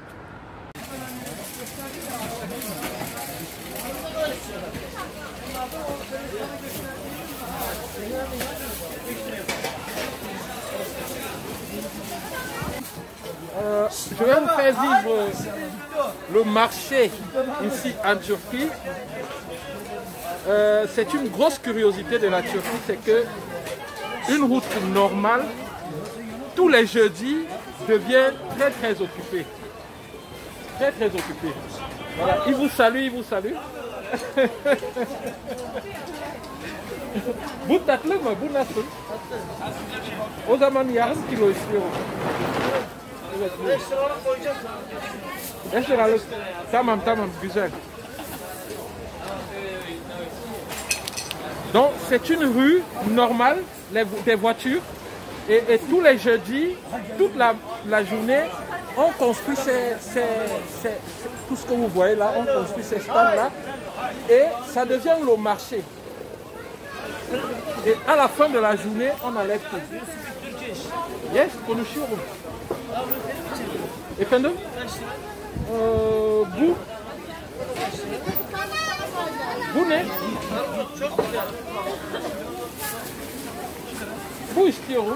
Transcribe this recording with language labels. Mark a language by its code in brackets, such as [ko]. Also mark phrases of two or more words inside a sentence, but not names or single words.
[fr] Je vais vous faire vivre le marché ici en Turquie. C'est une grosse curiosité de la Turquie, c'est que une route normale, tous les jeudis, devient très occupée. Très occupée. Voilà, il vous salue, il vous salue. [tr] Bu tatlı mı? Bu nasıl? O zaman yarım kilo istiyorum. Evet. 5 liralık. Tamam, güzel. [fr] Donc c'est une rue normale, des voitures, et tous les jeudis, toute la journée, on construit tout ce que vous voyez là, on construit ces stands là, et ça devient le marché. Et à la fin de la journée, on enlève tout. [tr] Yes, konuşuyorum. Efendim? Bu ne? Bu istiyorum.